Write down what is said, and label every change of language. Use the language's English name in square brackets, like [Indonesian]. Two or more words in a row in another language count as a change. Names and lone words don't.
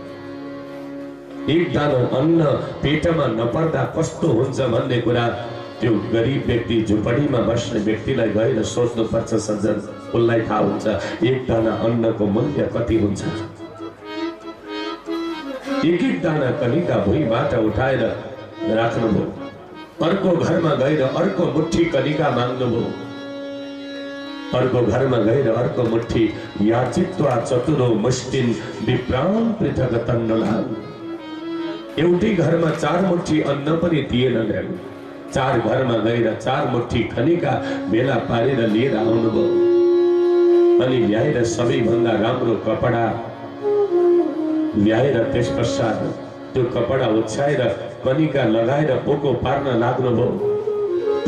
[Nepali] एक दाना अन्न पेटमा नपर्दा कस्तो हुन्छ भन्ने कुरा त्यो गरिब व्यक्ति, झुपडीमा बस्ने व्यक्तिलाई गएर सोध्नुपर्छ सज्जन, उसलाई थाहा हुन्छ एक दाना अन्नको मूल्य कति हुन्छ। एक एक दाना कनिका भुइँबाट उठाएर राख्नुभयो। अर्को घरमा गएर अर्को मुठी कनिका माग्नुभयो। अर्को घरमा गएर अर्को मुठी [Sanskrit] याचित्वा चतुरो मुष्टिन विप्राम पृथक तन्नुला। [Nepali] एउटै घरमा 4 मुठी अन्न पनि दिएनन्। 4 घरमा गएर 4 मुठी कनिका भेला पारेर लिएर आउनुभयो। अनि ल्याएर सबैभन्दा राम्रो कपडा ल्याएर त्यस पश्चात त्यो कपडा ओछ्याएर कनिका लगाएर पोको पार्न लाग्नुभयो।